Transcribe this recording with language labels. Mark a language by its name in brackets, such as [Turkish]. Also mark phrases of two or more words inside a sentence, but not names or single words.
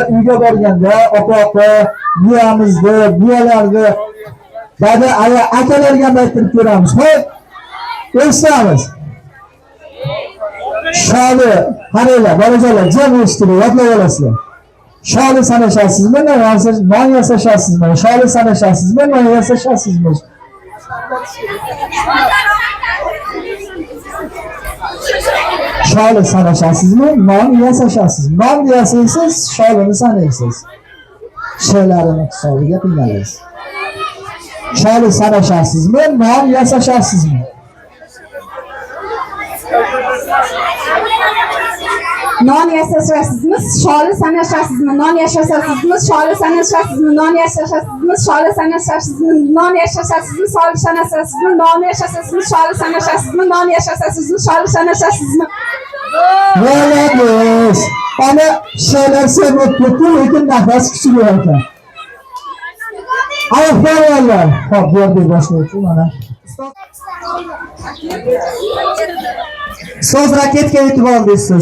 [Uzbek] Uyga borganda ota-opa, buyamizni, buyalarni, dada, aya, akalarga ham aytib ko'ramiz. Xo'p, eshitamiz. Sholi, qaranglar, bolajonlar, jam eshitib, yodlab olasizlar. Sholi sanashasizmi? Non yasashasizmi? Sholi sanashasizmi? Non yasashasizmi? Sholi sanashasizmi? Non yasashasizmi? Non yasaysiz, sholini sanaysiz. She'larini hisobiga qiynalaysiz. Sholi sanashasizmi? Non yasashasizmi? Non yasashasizmi? Sholi sanashasizmi? Non yashashasizmi? Sholi sanashasizmi? Non yashashasizmi? Sholi sanashasizmi? Non yashashasizmi? Sholi sanashasizmi? Non yashashasizmi? Sholi sanashasizmi? Non yashashasizmi? Sholi sanashasizmi? Bo'lamiz. Ana she'lar sevib ketdi, lekin nafas kuchli ekan. Ayollar, xo'p, bu yerda boshlovchi mana. So'z raketga yetib oldingiz.